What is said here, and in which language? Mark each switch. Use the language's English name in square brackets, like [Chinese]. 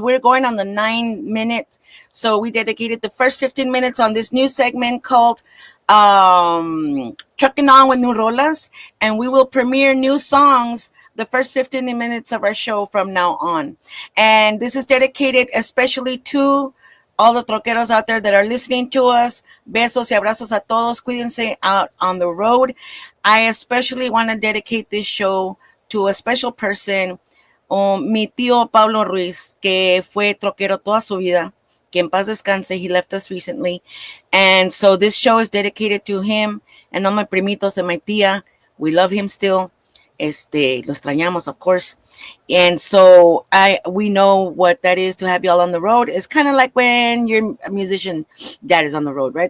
[English] We're going on the 9 minute. So we dedicated the first 15 minutes on this new segment called Trucking On with New Rolas. And we will premiere new songs the first 15 minutes of our show from now on. And this is dedicated especially to all the troqueros out there that are listening to us. [Spanish] Besos y abrazos a todos. Cuídense [English] out on the road. I especially want to dedicate this show to a special person, mi tío Pablo Ruiz, [Spanish] que fue troquero toda su vida. Que en paz descanse. [English] He left us recently. And so this show is dedicated to him and all my primitos and my tía. We love him still. [Spanish] Lo extrañamos, [English] of course. And so we know what that is to have y'all on the road. It's kind of like when your musician dad is on the road, right?